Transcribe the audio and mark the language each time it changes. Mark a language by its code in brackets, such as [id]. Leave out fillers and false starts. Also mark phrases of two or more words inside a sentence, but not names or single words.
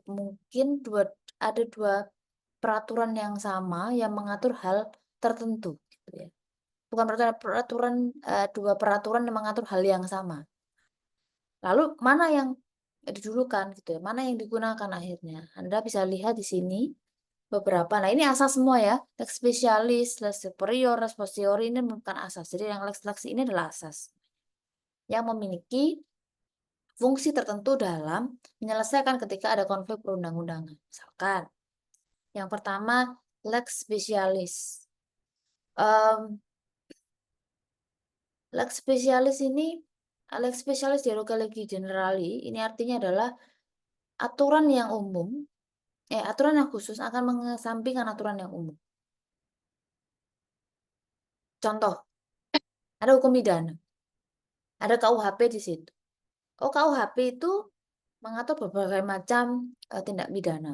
[id] Mungkin ada dua peraturan yang sama yang mengatur hal tertentu, gitu ya. Bukan peraturan, dua peraturan yang mengatur hal yang sama. Lalu mana yang didulukan gitu ya, mana yang digunakan akhirnya. Anda bisa lihat di sini beberapa. Nah, ini asas semua ya. [la] Lex specialis, lex superior, lex posterior [id] ini bukan asas. Jadi yang lex ini adalah asas yang memiliki fungsi tertentu dalam menyelesaikan ketika ada konflik perundang-undangan. Misalkan, yang pertama [la] lex specialis. Lex specialis ini, lex specialis deroga legi generali, [id] ini artinya adalah aturan yang umum, aturan yang khusus akan mengesampingkan aturan yang umum. Contoh, ada hukum pidana, ada KUHP di situ. Oh, KUHP itu mengatur berbagai macam tindak pidana.